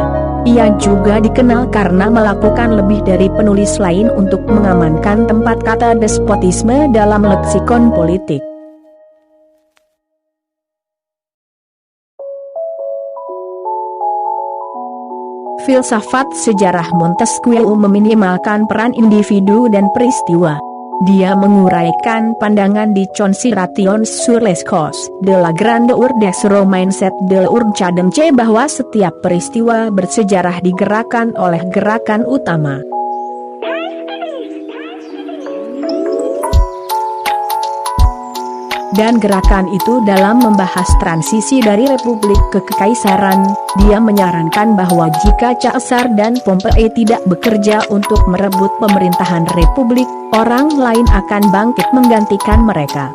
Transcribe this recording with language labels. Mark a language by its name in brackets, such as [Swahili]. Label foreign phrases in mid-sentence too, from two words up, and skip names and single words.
[Indonesian] Ia juga dikenal karena melakukan lebih dari penulis lain untuk mengamankan tempat kata despotisme dalam leksikon politik. Filsafat sejarah Montesquieu meminimalkan peran individu dan peristiwa. Dia menguraikan pandangan di Considerations sur les causes de la grandeur des Romains et de l'urgence bahwa setiap peristiwa bersejarah digerakkan oleh gerakan utama. Dan gerakan itu dalam membahas transisi dari republik ke kekaisaran, dia menyarankan bahwa jika Caesar dan Pompei tidak bekerja untuk merebut pemerintahan republik, orang lain akan bangkit menggantikan mereka.